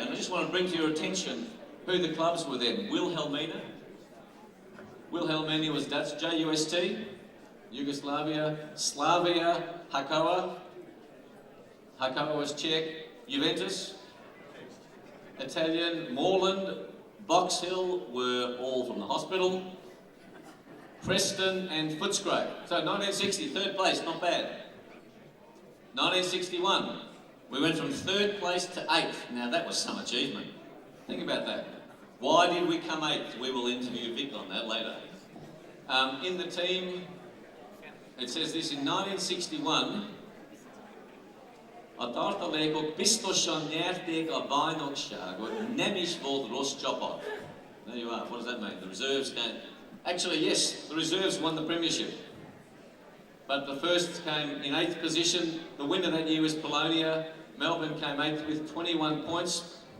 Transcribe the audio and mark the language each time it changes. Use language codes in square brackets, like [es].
[en] And I just want to bring to your attention who the clubs were then. Wilhelmina was Dutch, JUST, Yugoslavia, Slavia, Hakoa was Czech, Juventus, Italian, Moreland, Box Hill were all from the hospital, Preston and Footscray. So 1960, third place, not bad. 1961, we went from third place to eighth. Now that was some achievement. Think about that. Why did we come eighth? We will interview Vic on that later. In the team, it says this, in 1961, [hu] a tartalékok biztosan nyerték a bajnokságot, nem is volt rossz csapat. [en] There you are. What does that mean? The reserves came. Actually, yes, the reserves won the premiership. But the first came in 8th position. The winner that year was Polonia. Melbourne came 8th with 21 points.